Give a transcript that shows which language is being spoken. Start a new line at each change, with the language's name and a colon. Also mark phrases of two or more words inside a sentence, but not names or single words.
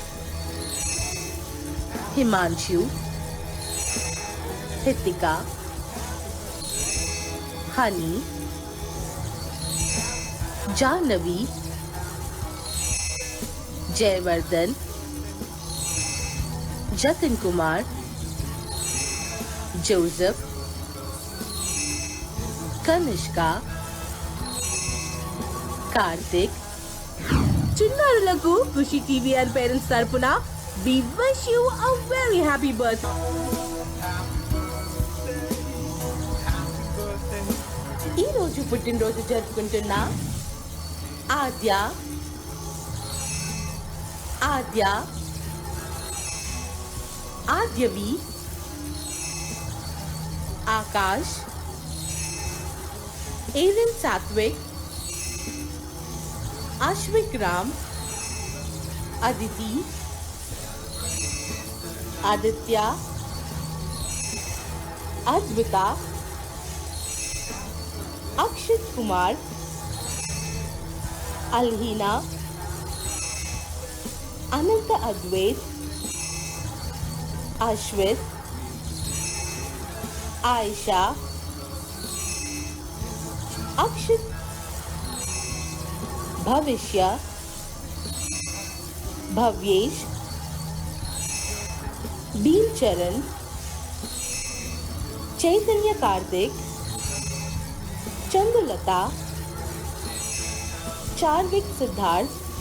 Telugu: हिमांशु, हितिका, हनी, जानवी, जयवर्धन, जतिन कुमार, जोसेफ, कनिष्का, कार्तिक. చిన్నారులకు ఖుషి టీవీఆర్ పేరెంట్స్ తరపున
English: we wish you a very happy birth.
Telugu: ఈ రోజు పుట్టినరోజు జరుపుకుంటున్న ఆద్యవి, ఆకాష్, एरिन सात्विक, आश्विक राम, अदिति, आदित्य, अद्विता, अक्षित कुमार, అల్హీనా, అనంత అద్వైత్, అశ్విత్, आयशा, अक्षित, भविष्य, भव्येश, भीमचरण, चैतन्य कार्तिक, चंद्रलता, चार्विक सिद्धार्थ,